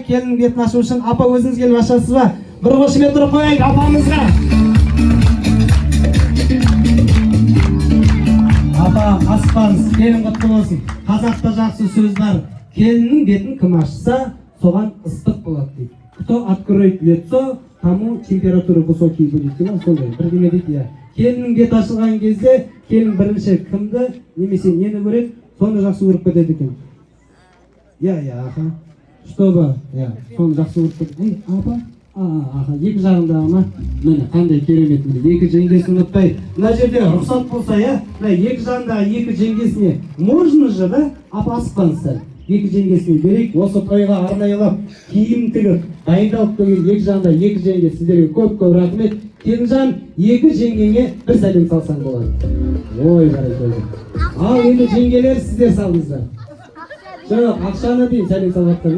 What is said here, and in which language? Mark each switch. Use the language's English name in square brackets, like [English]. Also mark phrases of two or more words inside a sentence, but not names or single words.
[Kazakh] Келдің бетін ашу үшін апа өзіңіз келіп ашасыз ба? Бір қошемет тұрып қояйық апамызға. Апа, аспаңыз, келін құтты болсын. Қазақта жақсы сөз бар. Келіннің бетін кім ашса, соған ыстық болады дейді. [Russian] Кто откроет лицо, тому температура высокий будет. [Kazakh] Сондай, бірдеме дейді, Келіннің бет ашылған кезде, келін бірінші кімді, немесе нені көреді, соны жақсы көріп кетеді екен. Аха. Чтобы, соны жақсы көріп кетеді. Апа, аха, 2 жағында ама, міне, қандай керемет, 2 жеңгесін ұмытпай. Мына жерде рұқсат болса, мына 2 жағындағы 2 жеңгесіне, [Russian] можно же, [Kazakh] да, апа асықпаңыздар. 2 жеңгесіне берейік, осы тойға арнайылап, киім тігіп, дайындалып келген 2 жағында 2 жеңге сіздерге көп-көп рахмет. Келінжан, 2 жеңгеңе бір сәлем салсаң болады. Ой, бәрекелді. Ал енді жеңгелер сіздер салыңыздар. Жоқ, ақшаны дейін сәлем салғаттыңыз.